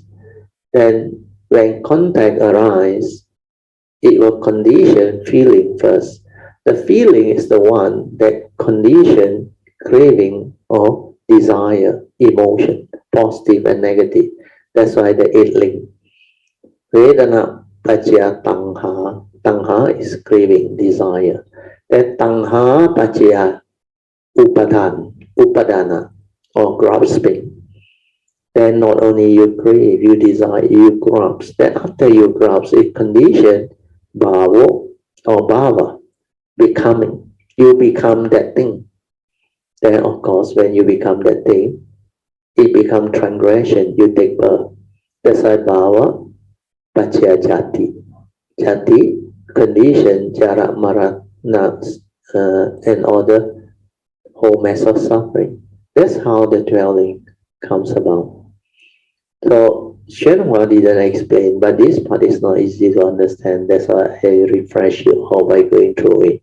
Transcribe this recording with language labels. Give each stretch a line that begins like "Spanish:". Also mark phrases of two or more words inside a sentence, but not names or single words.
English: Then when contact arises, it will condition feeling first. The feeling is the one that condition craving or desire, emotion, positive and negative. That's why the 8 link.
Pali: Vedana pacaya tanha.
English: Tanha is craving, desire. Then
Pali: tanha pacaya upadana
English: or grasping. Then not only you crave, you desire, you grasp. Then after you grasp, it condition bhava or bhava, becoming. You become that thing. Then of course, when you become that thing, it becomes transgression. You take birth. That's why
Pali: bhava pacaya jati. Jati, condition, jara, marana,
English: and all the whole mass of suffering. That's how the dwelling comes about. So Shenhua didn't explain, but this part is not easy to understand. That's why I refresh you all by going through it.